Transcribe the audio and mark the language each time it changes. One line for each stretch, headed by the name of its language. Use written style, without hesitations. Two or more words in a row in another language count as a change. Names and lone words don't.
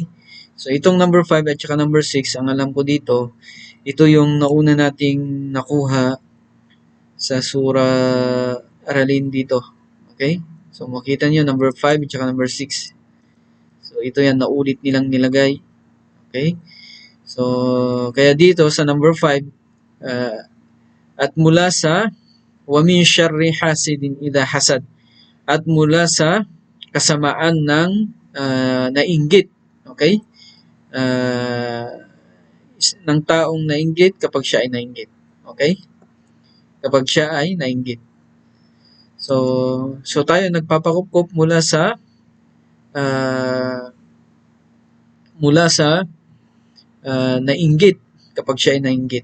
Filipino: So itong number 5 at saka number 6, ang alam ko dito, ito yung nauna nating nakuha sa surah Aralin dito. Okay? So makita nyo, number 5 at saka number 6. So ito yan, naulit nilang nilagay. Okay? So kaya dito sa number 5, at mula sa
Arabic: ومن شر حاسد إذا حسد,
Filipino: at mula sa kasamaan ng nainggit. Okay? Ng taong nainggit kapag siya ay nainggit. Okay? Kapag siya ay nainggit. So tayo nagpapakupkup mula sa nainggit kapag siya ay nainggit.